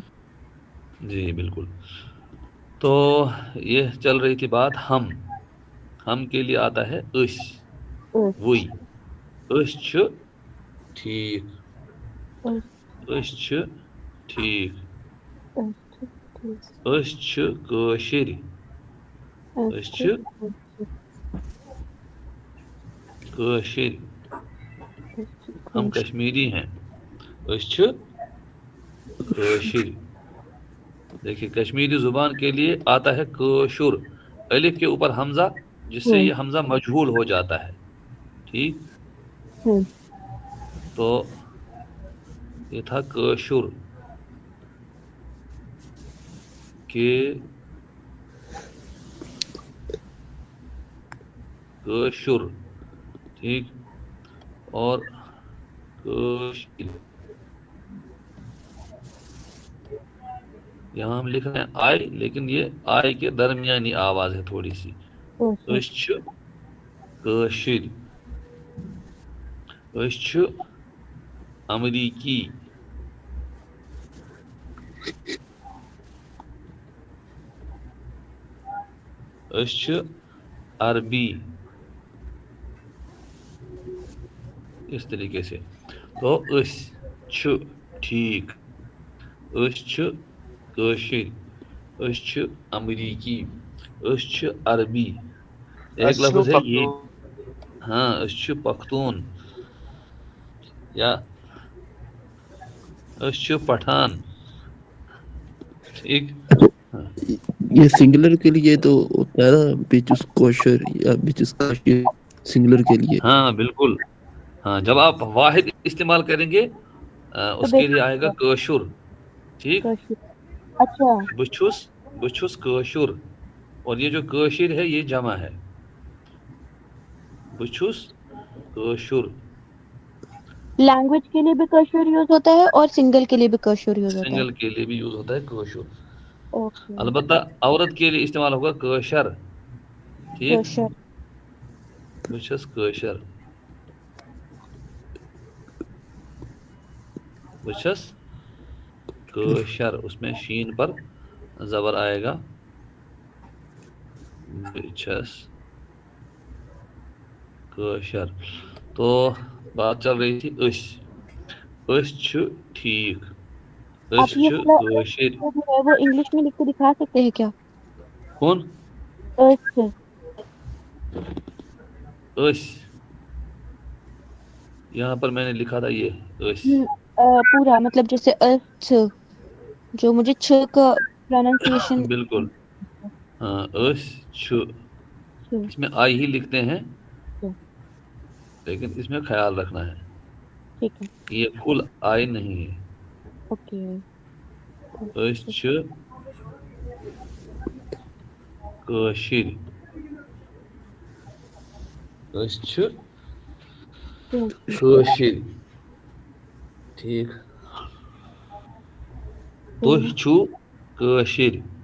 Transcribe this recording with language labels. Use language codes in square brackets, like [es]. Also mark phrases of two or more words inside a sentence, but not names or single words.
[ur] جی بالکل. تو یہ چل رہی تھی بات. ہم کے لیے آتا ہے اس، وہی. [ks] اس چھ ٹھیک، اس چھ ٹھیک، اس چھ کٲشِر، اس چھ کٲشِر، [ur] ہم کشمیری ہیں. [ks] اس چھ کٲشِر. [ur] دیکھیے کشمیری زبان کے لیے آتا ہے کٲشُر، الف کے اوپر حمزہ، جس سے یہ حمزہ مجہول ہو جاتا ہے، ٹھیک. تو یہ تھا کٲشُر کہ کٲشُر، ٹھیک. اور کٲشِر، یہاں ہم لکھ رہے ہیں آئی، لیکن یہ آئی کے درمیانی آواز ہے تھوڑی سی. [ks] اس چھ کٲشِر، اس چھ امریکی، اس چھ عربی، اس طریقے سے. تو اس چھ ٹھیک، اس چھ کٲشِر، اس چھ امریکی، اس چھ عربی. [ur] ایک لفظ ہے یہ، ہاں [ks] اس چھ پختون [ur] یا [ks] اس چھ پٹھان، [ur] ٹھیک. یہ سنگلر کے لیے تو ہوتا ہے نا، [ks] بچس کوشر یا بچس کاشر، سنگلر کے لیے. [ur] ہاں بالکل. ہاں جب آپ واحد استعمال کریں گے اس کے لیے آئے گا کٲشُر، ٹھیک. اچھا، [ks] بہٕ چھُس کٲشُر، [ur] اور یہ جو کٲشِر ہے یہ جمع ہے. [ks] بہٕ چھُس کٲشُر. [ur] لینگویج کے لیے بھی کاشر یوز ہوتا ہے اور سنگل کے لیے بھی کاشر یوز ہوتا ہے. سنگل کے لیے بھی یوز ہوتا ہے کٲشُر. البتہ عورت کے لیے استعمال ہوگا کٲشر، ٹھیک. [ks] بہٕ چھَس کٲشر، بہٕ چھَس کٲشر. [ur] اس میں شین پر زبر آئے گا. [ks] بہٕ چھَس کٲشر. [ur] تو بات چل رہی تھی [ks] اس چھ ٹھیک، اس چھ کٲشِر. [ur] وہ انگلش میں لکھ کے دکھا سکتے ہیں کیا؟ کون؟ اس، یہاں پر میں نے لکھا تھا یہ اس پورا، مطلب جیسے جو مجھے چھ کا پروننسیشن. بالکل. ہاں اس چھ، اس میں آئی ہی لکھتے ہیں. لیکن اس میں خیال رکھنا ہے ٹھیک ہے کہ یہ فل آئی نہیں ہے. اوکے [ks] أسۍ چھِ کٲشِرۍ. أسۍ چھِ کٲشِرۍ. ٹھیک. تُہۍ چھِو کٲشِرۍ.